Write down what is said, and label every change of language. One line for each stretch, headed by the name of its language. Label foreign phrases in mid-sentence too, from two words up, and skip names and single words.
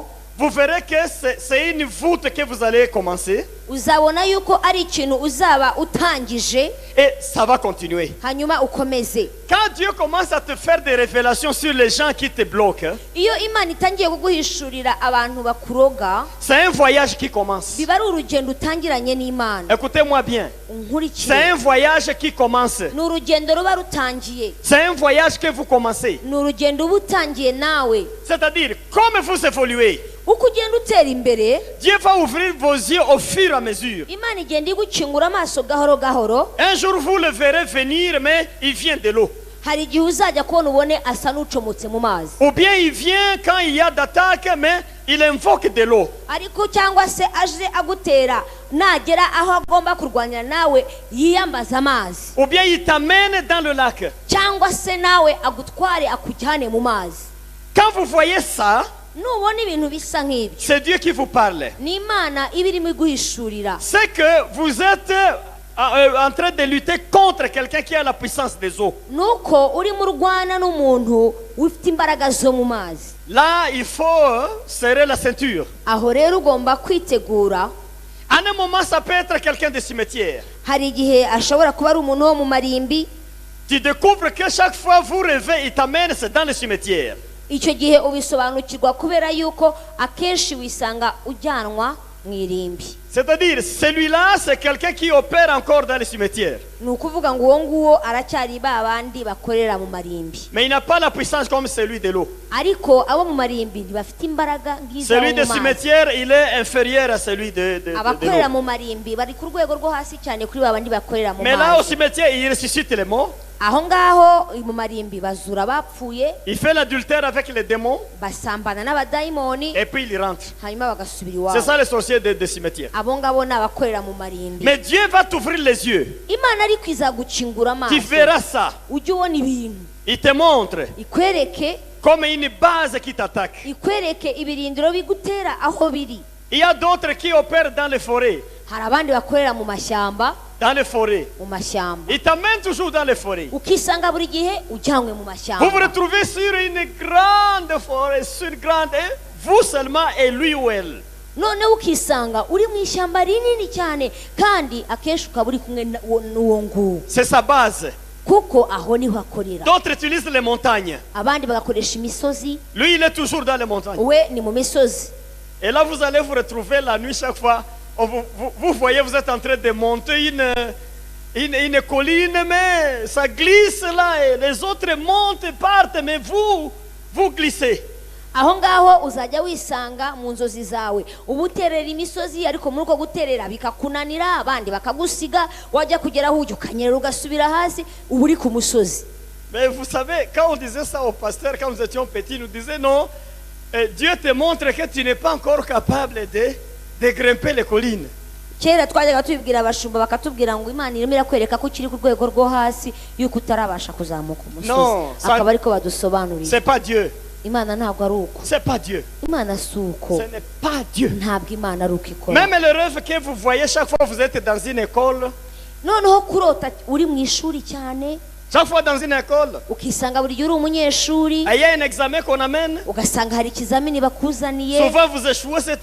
French: vous verrez que c'est une voûte que vous allez commencer
Kinyarwanda: uzabona yuko ari ikintu uzaba utangije
French: et ça va continuer.
Kinyarwanda: hanyuma ukomeze.
French: Quand Dieu commence à te faire des révélations sur les gens qui te bloquent,
Kinyarwanda: Iyo Imana itangiye kuguhishurira abantu bakuroga,
French: c'est un voyage qui commence.
Kinyarwanda: biba ari urugendo utangiranye n'Imana.
French: Écoutez-moi bien.
Kinyarwanda: Unkurikire.
French: C'est un voyage qui commence.
Kinyarwanda: Ni urugendo ruba rutangiye.
French: C'est un voyage que vous commencez.
Kinyarwanda: Ni urugendo uba utangiye nawe.
French: C'est-à-dire, comme vous évoluez,
Kinyarwanda: Uko ugenda utera imbere,
French: Dieu va ouvrir vos yeux au fur et à mesure.
Kinyarwanda: Imana igenda igukingura amaso gahoro gahoro.
French: Un jour, vous le verrez venir, mais il vient de l'eau.
Kinyarwanda: Hari igihe uzajya kubona ubone asa n'ucomotse mu mazi,
French: Ou bien il vient quand il y a d'attaque, mais il invoque de l'eau.
Kinyarwanda: ariko cyangwa se aje agutera, nagera aho agomba kurwanira nawe yiyambaza amazi,
French: Ou bien il t'amène dans le lac.
Kinyarwanda: cyangwa se nawe agutware akujyane mu mazi.
French: Quand vous voyez ça,
Kinyarwanda: Nubona ibintu bisa nk'ibyo,
French: c'est Dieu qui vous parle.
Kinyarwanda: ni Imana iba irimo iguhishurira.
French: C'est que vous êtes en train de lutter contre quelqu'un qui a la puissance des eaux.
Kinyarwanda: Nuko urimo urwana n'umuntu ufite imbaraga zo mu mazi.
French: Là, il faut serrer la ceinture.
Kinyarwanda: Aho rero ugomba kwitegura.
French: À un moment, ça peut être quelqu'un de cimetière.
Kinyarwanda: Hari igihe ashobora kuba ari umuntu wo mu marimbi,
French: Tu découvres que chaque fois vous rêvez, il t'amène, c'est dans le cimetière.
Kinyarwanda: icyo gihe ubisobanukirwa kubera yuko akenshi wisanga ujyanwa mu irimbi.
French: C'est-à-dire, celui-là, c'est quelqu'un qui opère encore dans le cimetière.
Kinyarwanda: Ni ukuvuga ngo uwo nguwo aracyari ba bandi bakorera mu marimbi,
French: Mais il n'a pas la puissance comme celui de l'eau.
Kinyarwanda: ariko abo mu marimbi ntibafite imbaraga nk'iz'abo
French: Celui de
Kinyarwanda: mu mazi.
French: cimetière, il est inférieur à celui de
Kinyarwanda: Abakorera
French: l'eau.
Kinyarwanda: mu marimbi bari ku rwego rwo hasi cyane kuri ba bandi bakorera mu
French: Mais là, au
Kinyarwanda: mazi.
French: cimetière, il ressuscite les morts.
Kinyarwanda: Aho ngaho mu marimbi bazura abapfuye,
French: Il fait l'adultère avec les démons.
Kinyarwanda: basambana n'abadayimoni,
French: Et puis il rentre.
Kinyarwanda: hanyuma bagasubira
French: C'est
Kinyarwanda: iwabo.
French: ça les sorciers de cimetière.
Kinyarwanda: Abo ngabo ni abakorera mu marimbi.
French: Mais Dieu va t'ouvrir les yeux.
Kinyarwanda: Imana ariko izagukingura
French: Tu
Kinyarwanda: amaso,
French: verras ça.
Kinyarwanda: ujye ubona ibintu,
French: Il te montre
Kinyarwanda: ikwereke
French: comme une base qui t'attaque.
Kinyarwanda: ikwereke ibirindiro bigutera aho biri.
French: Il y a d'autres qui opèrent dans les forêts.
Kinyarwanda: Hari abandi bakorera mu mashyamba,
French: Dans les forêts.
Kinyarwanda: mu mashyamba,
French: Il t'amène toujours dans les forêts.
Kinyarwanda: ukisanga buri gihe ujyanywe mu
French: Vous vous
Kinyarwanda: mashyamba.
French: retrouvez sur une grande forêt, sur une grande, et vous seulement et lui ou elle.
Kinyarwanda: Noneho ukisanga uri mu ishyamba rinini cyane, kandi akenshi ukaba uri kumwe n'uwo nguwo,
French: C'est sa base.
Kinyarwanda: kuko aho niho akorera.
French: D'autres utilisent les montagnes.
Kinyarwanda: Abandi bagakoresha imisozi,
French: Lui, il est toujours dans les montagnes.
Kinyarwanda: we ni mu misozi.
French: Et là, vous allez vous retrouver la nuit chaque fois. Oh, vous voyez, vous êtes en train de monter une colline, mais ça glisse là, et les autres montent et partent, mais vous glissez.
Kinyarwanda: Aho ngaho uzajya wisanga mu nzozi zawe uba uterera imisozi, ariko muri uko guterera bikakunanira, abandi bakagusiga, wajya kugera aho ujya ukanyerera ugasubira hasi, uba uri ku musozi.
French: Mais vous savez, quand on disait ça au pasteur, quand nous étions petits, il nous disait non, Dieu te montre que tu n'es pas encore capable de grimper les collines.
Kinyarwanda: Kera twajyaga tubibwira abashumba bakatubwira ngo Imana irimo irakwereka ko ukiri ku rwego rwo hasi, yuko utarabasha kuzamuka umusozi.
French: No,
Kinyarwanda: Akaba ariko badusobanurira.
French: C'est pas Dieu.
Kinyarwanda: Imana ntabwo ari uko.
French: C'est pas Dieu.
Kinyarwanda: Imana si uko.
French: Ce n'est pas Dieu.
Kinyarwanda: Ntabwo Imana ari uko ikora.
French: Même le rêve que vous voyez chaque fois que vous êtes dans une école,
Kinyarwanda: Noneho kurota uri mu ishuri cyane,
French: chaque fois dans une école,
Kinyarwanda: ukisanga buri gihe uri umunyeshuri,
French: il y a un examen qu'on amène.
Kinyarwanda: ugasanga hari ikizamini bakuzaniye,
French: Souvent vous échouez cet